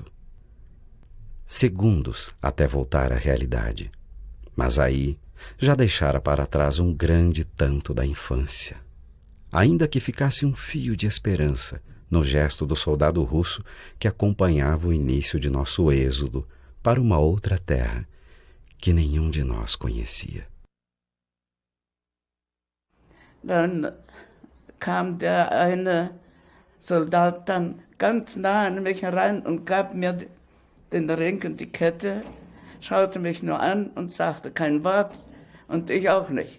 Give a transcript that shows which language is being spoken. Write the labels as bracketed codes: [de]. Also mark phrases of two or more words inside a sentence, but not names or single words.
[pt] Segundos até voltar à realidade, mas aí já deixara para trás um grande tanto da infância. Ainda que ficasse um fio de esperança no gesto do soldado russo que acompanhava o início de nosso êxodo para uma outra terra que nenhum de nós conhecia. [de] Dann kam der eine Soldat dann ganz nah an mich heran und gab mir den Ring und die Kette, schaute mich nur an und sagte kein Wort und ich auch nicht.